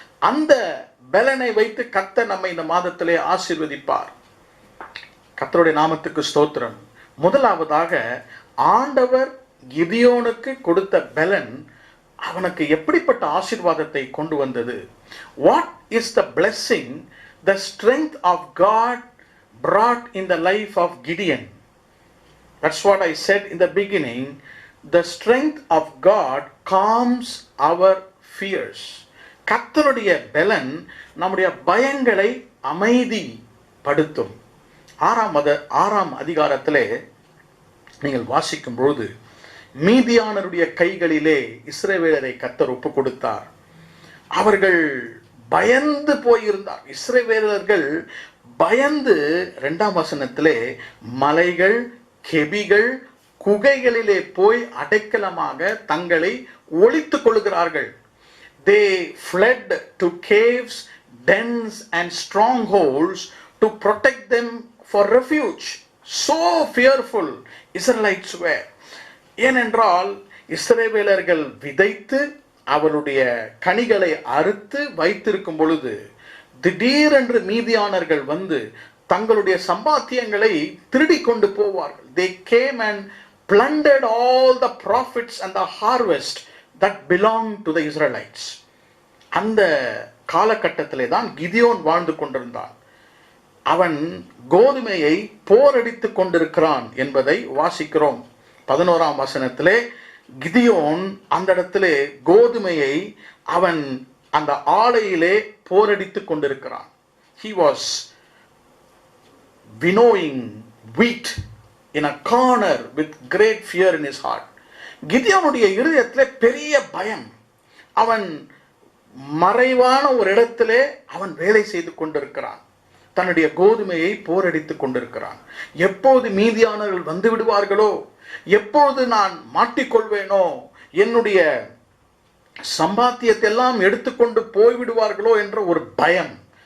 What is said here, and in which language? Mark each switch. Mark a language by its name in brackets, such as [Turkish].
[Tamil] அந்த பலனை வைத்து கர்த்தர் நம்மை இந்த மாதத்திலே ஆசீர்வதிப்பார். கர்த்தருடைய நாமத்துக்கு ஸ்தோத்திரம். முதலாவதாக, ஆண்டவர் கிதியோனுக்கு கொடுத்த பலன் அவனுக்கு எப்படிப்பட்ட ஆசீர்வாதத்தை கொண்டு வந்தது? [English] What is the blessing the strength of God brought in the life of Gideon? That's what I said in the beginning. The strength of God calms our fears. [Tamil] கர்த்தருடைய பலன் நம்முடைய பயங்களை அமைதிப்படுத்தும். 6ஆம் அதிகாரத்திலே நீங்கள் வாசிக்கும் பொழுது, மீதியானருடைய கைகளிலே இஸ்ரவேலரை கர்த்தர் ஒப்பு கொடுத்தார். அவர்கள் பயந்து போயிருந்தார். இஸ்ரவேலர்கள் பயந்து 2ஆம் வசனத்திலே மலைகள், கெபிகள், குகைகளிலே போய் அடைக்கலமாக தங்களை ஒளித்துக் கொள்கிறார்கள். [English] They fled to caves, dens and strongholds to protect them for refuge. So fearful Israelites were. [Tamil] ஏனென்றால் இஸ்ரவேலர்கள் விதைத்து அவருடைய கனிகளை அறுத்து வைத்திருக்கும் பொழுது திடீரென்று மீதியானர்கள் வந்து தங்களுடைய சம்பாத்தியங்களை திருடி கொண்டு போவார்கள். [English] They came and plundered all the profits and the harvest that belonged to the Israelites. [Tamil] அந்த காலகட்டத்திலே தான் கிதியோன் வாழ்ந்து கொண்டிருந்தான். அவன் கோதுமையை போரடித்துக் கொண்டிருக்கிறான் என்பதை வாசிக்கிறோம். 11ஆம் வசனத்திலே கிதியோன் அந்த இடத்திலே கோதுமையை அவன் அந்த ஆலையிலே போரடித்துக் கொண்டிருக்கிறான். [English] He was winnowing wheat in a corner with great fear in his heart. [Tamil] கிதியோனுடைய இருதயத்திலே பெரிய பயம். அவன் மறைவான ஒரு இடத்திலே அவன் வேலை செய்து கொண்டிருக்கிறான். தன்னுடைய கோதுமையை போரடித்துக் கொண்டிருக்கிறான். எப்போது மீதியானவர்கள் வந்து விடுவார்களோ, எப்பொழுது நான் மாட்டிக்கொள்வேனோ, என்னுடைய சம்பாத்தியத்தை எல்லாம் எடுத்துக்கொண்டு போய்விடுவார்களோ என்ற ஒரு பயம்.